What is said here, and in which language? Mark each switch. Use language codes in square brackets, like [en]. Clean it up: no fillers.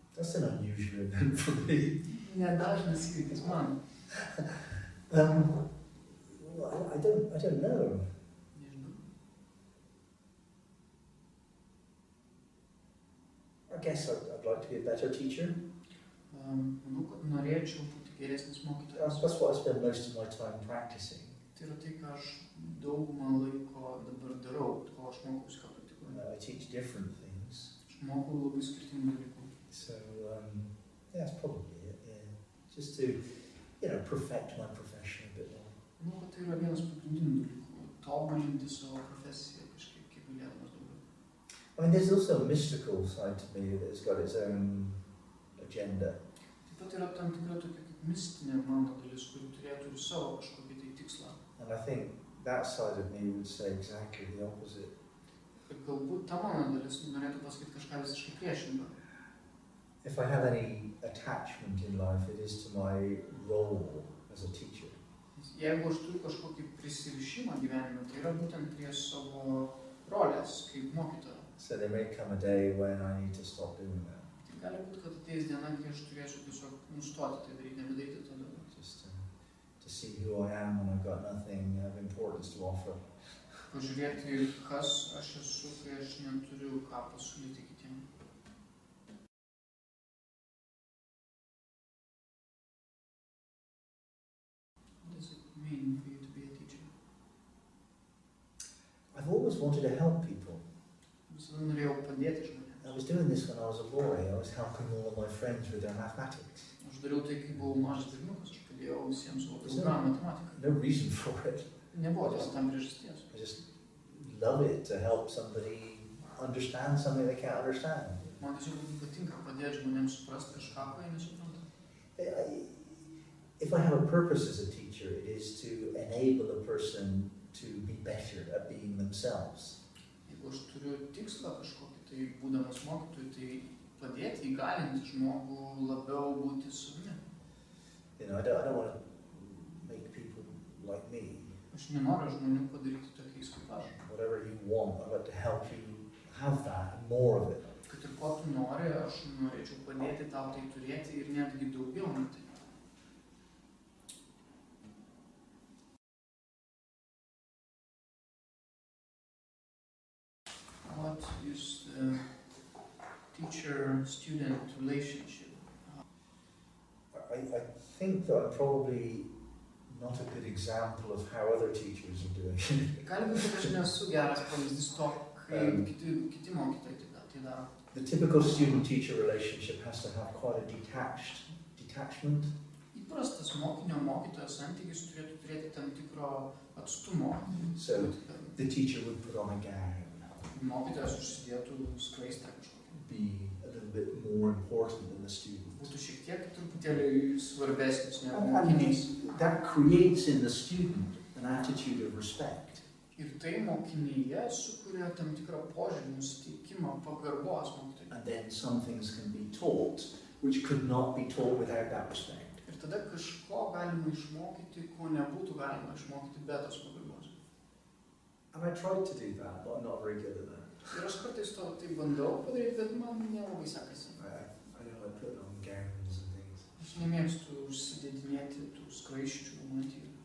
[en] That's an unusual event for me. [lt] Nedažnas įvykis man. [en] I don't know. [lt] Nežinau. [en] I guess I'd like to be a better teacher. [lt] Manau, kad norėčiau būti geresnis mokytojas. [en] That's what I spend most of my time practicing. [lt] Tai yra tai, ką aš daugumą laiko dabar darau, ko aš mokausi, ką praktikuoju. [en] I teach different things. [lt] Aš mokau labai skirtingų dalykų. [en] So, that's probably it, yeah. Just to, perfect my profession a bit more. [lt] Manau, kad tai yra vienas pagrindinių dalykų. Tobulinti savo profesiją kažkaip, kaip galėdamas daugiau. [en] I mean, there's also a mystical side to me that's got its own agenda. [lt] Taip pat yra tam tikra tokia kaip mistinė mano dalis, kuri turėtų ir savo kažkokį tai tikslą. [en] And I think that side of me would say exactly the opposite. [lt] Ir galbūt ta mano dalis norėtų pasakyti kažką visiškai priešingą. [en] If I have any attachment in life, it is to my role as a teacher. [lt] Jeigu aš turiu kažkokį prisirišimą gyvenime, tai yra būtent prie savo rolės kaip mokytojo. [en] So there may come a day when I need to stop doing that. [lt] Tai gali būti, kad ateis diena, kai aš turėsiu tiesiog nustoti tai daryti, nebedaryti to daugiau. [en] Just to see who I am when I've got nothing of importance to offer. [lt] Pažiūrėti, kas aš esu, kai aš neturiu ką pasiūlyti kitiem. [en] What does it mean for you to be a teacher? I've always wanted to help people. [lt] Visada norėjau padėti žmonėms. [en] I was doing this when I was a boy. I was helping all of my friends with their mathematics. [lt] Aš dariau tai, kai buvau mažas berniukas, aš padėjau visiems savo draugams matematiką. [en] No reason for it. [lt] Nebuvo tos tam priežasties. [en] I just love it to help somebody understand something they can't understand. [lt] Man tiesiog patinka padėti žmonėms suprasti kažką, ko jie nesupranta. [en] If I have a purpose as a teacher, it is to enable a person to be better at being themselves. [lt] Jeigu aš turiu tikslą kažkokį, tai būdamas mokytoju, tai padėti, įgalinti žmogų labiau būti savimi. [en] I don't want to make people like me. [lt] Aš nenoriu žmonių padaryti tokiais kaip aš. [en] Whatever you want, I'd like to help you have that and more of it. [lt] Kad ir ko tu nori, aš norėčiau padėti tau tai turėti ir netgi daugiau nei tai. [en] What is the teacher-student relationship? I think that I'm probably not a good example of how other teachers are doing it. [lt] Gali būti, kad aš nesu geras pavyzdys to, kaip kiti mokytojai tai daro. [en] The typical student-teacher relationship has to have quite a detachment. [lt] Įprastas mokinio-mokytojo santykis turėtų turėti tam tikro atstumo. [en] So the teacher would put on a gown. [lt] Mokytojas užsidėtų skraistę kažkokią. [en] Be a little bit more important than the student. [lt] Būtų šiek tiek truputėlį svarbesnis negu mokinys. [en] That creates in the student an attitude of respect. [lt] Ir tai mokinyje sukuria tam tikrą požiūrį, nusiteikimą, pagarbos mokytojui. [en] And then some things can be taught which could not be taught without that respect. [lt] Ir tada kažko galima išmokyti, ko nebūtų galima išmokyti be tos pagarbos. [en] And I tried to do that, but I'm not very good at that. [lt] Ir aš kartais to tai bandau padaryti, bet man nelabai sekasi. [en] I don't like putting on gowns and things. [lt] Aš nemėgstu užsidėdinėti tų skraisčių, matyti.